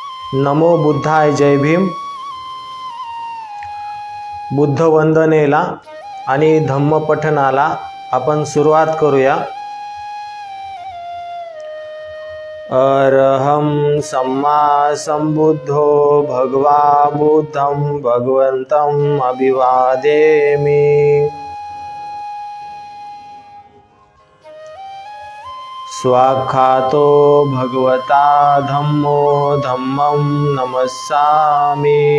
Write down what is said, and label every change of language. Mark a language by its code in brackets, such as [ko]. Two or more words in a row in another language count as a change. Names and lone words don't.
[pi] नमो बुद्धाय. [mr] जय भीम. बुद्ध वंदनेला आणि धम्म पठनाला आपण सुरुवात करूया. [pi] अरहं सम्मा संबुद्धो भगवा बुद्धं भगवन्तम् अभिवादेमि. स्वाख्यातो भगवता धम्मो धम्मं नमस्सामि.